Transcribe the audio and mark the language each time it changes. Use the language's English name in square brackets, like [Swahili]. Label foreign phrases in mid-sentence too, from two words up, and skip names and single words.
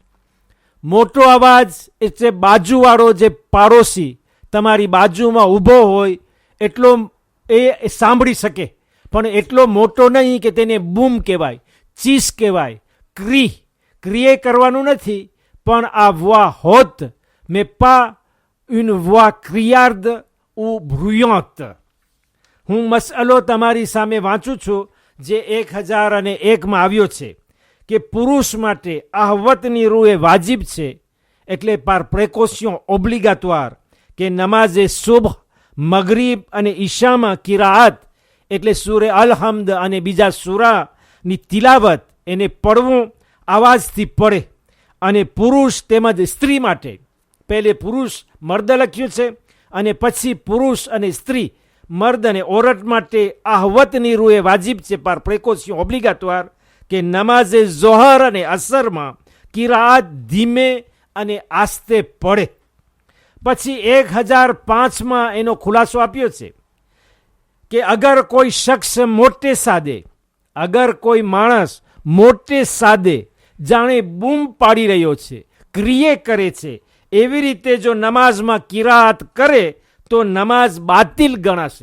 [Gujarati] મોટો અવાજ એટલે બાજુવાળો જે પાડોશી તમારી બાજુમાં ઊભો હોય એટલો એ સાંભળી શકે, પણ એટલો મોટો નહીં કે તેને બૂમ કહેવાય, ચીસ કહેવાય, ક્રિએ કરવાનું નથી. પણ આ [French] voix haute mais pas une voix criarde ou bruyante. [Gujarati] હું મસઅલો તમારી સામે વાંચું છું જે 1001માં આવ્યો છે કે પુરુષ માટે આહવતની રૂએ વાજિબ છે, એટલે [French] par précaution obligatoire, [Gujarati] કે નમાઝે સુબહ, મગરીબ અને ઈશામાં કિરાઅત એટલે સૂરે અલ-હમ્દ અને બીજા સૂરાની તિલાવત એને પડવું, આવાજથી પડે. અને પુરુષ તેમજ સ્ત્રી માટે પહેલે પુરુષ મર્દ લખ્યું છે અને પછી પુરુષ અને સ્ત્રી, મર્દ અને ઓરત માટે આહવતની રૂએ વાજિબ છે [French] par précaution obligatoire [Gujarati] કે નમાઝે ઝોહર અને અસરમાં કિરાઅત ધીમે અને આસ્તે પડે. પછી 1005માં એનો ખુલાસો આપ્યો છે કે અગર કોઈ શખ્સ મોટે સાદે, અગર કોઈ માણસ મોટે સાદે જાણે બૂમ પાડી રહ્યો છે, ક્રિયે કરે છે, એવી રીતે જો નમાઝમાં કિરાત કરે તો નમાઝ બાતિલ ગણાશે.